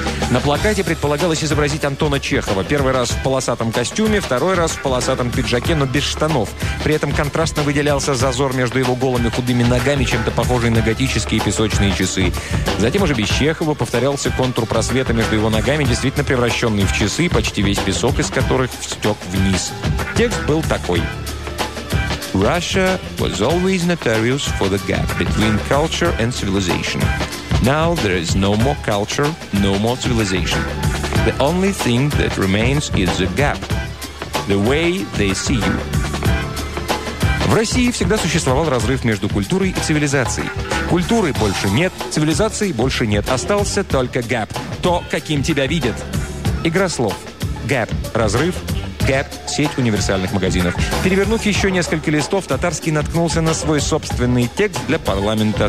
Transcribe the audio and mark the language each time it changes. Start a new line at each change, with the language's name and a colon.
Russian: На плакате предполагалось изобразить Антона Чехова. Первый раз в полосатом костюме, второй раз в полосатом пиджаке, но без штанов. При этом контрастно выделялся зазор между его голыми худыми ногами, чем-то похожий на готические песочные часы. Затем уже без Чехова повторялся контур просвета между его ногами, действительно превращенный в часы, почти весь песок из которых стек вниз. Текст был такой.
English: Russia was always notorious for the gap between culture and civilization. Now there is no more culture, no more civilization. The only thing that remains is a gap. The way they see you.
Russian: В России всегда существовал разрыв между культурой и цивилизацией. Культуры больше нет, цивилизации больше нет. Остался только гэп. То, каким тебя видят. Игра слов. Гэп – разрыв. Гэп – сеть универсальных магазинов. Перевернув еще несколько листов, Татарский наткнулся на свой собственный текст для парламента.